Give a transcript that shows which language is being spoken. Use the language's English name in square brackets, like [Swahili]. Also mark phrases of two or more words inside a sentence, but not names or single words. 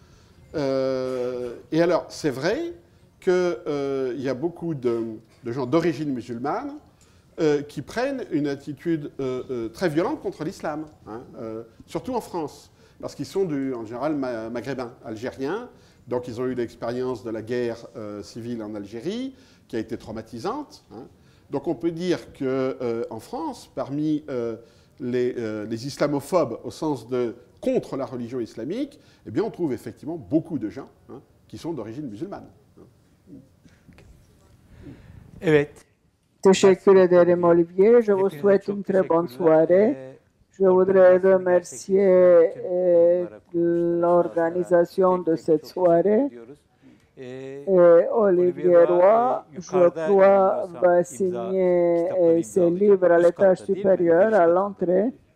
[French] Et alors, c'est vrai qu'il y a beaucoup de gens d'origine musulmane qui prennent une attitude très violente contre l'islam, surtout en France, parce qu'ils sont en général maghrébins, algériens, Donc ils ont eu l'expérience de la guerre civile en Algérie, qui a été traumatisante. Hein. Donc on peut dire qu'en France, parmi les islamophobes au sens de contre la religion islamique, eh bien on trouve effectivement beaucoup de gens qui sont d'origine musulmane. [Turkish] Evet. Teşekkür ederim Olivier. [French] Je vous souhaite une très bonne soirée. Je voudrais remercier l'organisation de cette soirée. Et Olivier Roy, je crois, va signer ses livres à l'étage supérieur, à l'entrée.